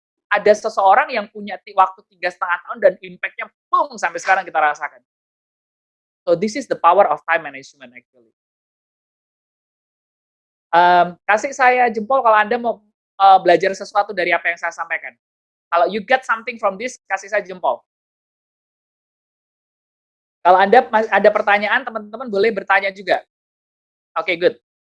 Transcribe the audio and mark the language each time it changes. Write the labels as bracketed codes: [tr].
[id] Ada seseorang yang punya waktu 3,5 tahun dan impact-nya boom sampai sekarang kita rasakan. [en] So this is the power of time management actually. [id] Kasih saya jempol kalau Anda mau belajar sesuatu dari apa yang saya sampaikan. Kalau [en] you get something from this, [id] kasih saya jempol. Kalau Anda ada pertanyaan, teman-teman boleh bertanya juga. Oke, good.